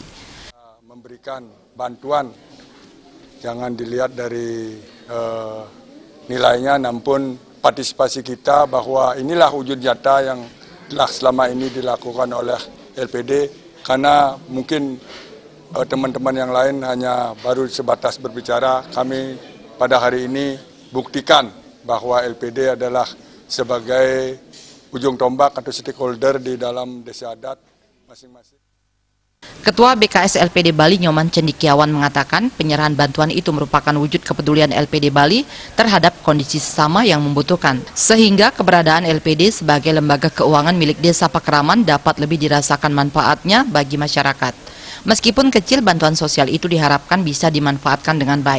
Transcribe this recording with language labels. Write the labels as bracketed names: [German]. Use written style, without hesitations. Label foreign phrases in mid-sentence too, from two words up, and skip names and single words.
[Indonesian] Memberikan bantuan jangan dilihat dari nilainya, namun partisipasi kita bahwa inilah wujud nyata yang telah selama ini dilakukan oleh LPD, karena mungkin teman-teman yang lain hanya baru sebatas berbicara. Kami pada hari ini buktikan bahwa LPD adalah sebagai ujung tombak atau stakeholder di dalam desa adat masing-masing. Ketua BKS LPD Bali Nyoman Cendikiawan mengatakan penyerahan bantuan itu merupakan wujud kepedulian LPD Bali terhadap kondisi sesama yang membutuhkan, sehingga keberadaan LPD sebagai lembaga keuangan milik Desa Pakraman dapat lebih dirasakan manfaatnya bagi masyarakat. Meskipun kecil, bantuan sosial itu diharapkan bisa dimanfaatkan dengan baik.